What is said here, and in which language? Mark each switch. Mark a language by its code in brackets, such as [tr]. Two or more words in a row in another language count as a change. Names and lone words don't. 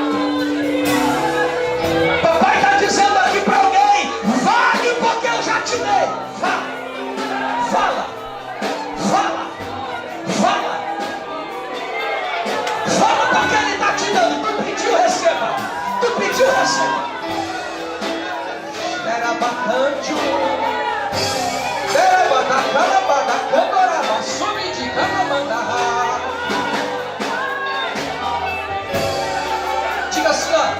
[pt] Papai está dizendo aqui para alguém: vale porque eu já te dei. Fala, fala, fala, fala. Fala porque ele está te dando. Tu pediu, receba. Tu pediu, receba. Era bacante. Era batacana, batacana, sumi de canamanda. Diga assim, ó.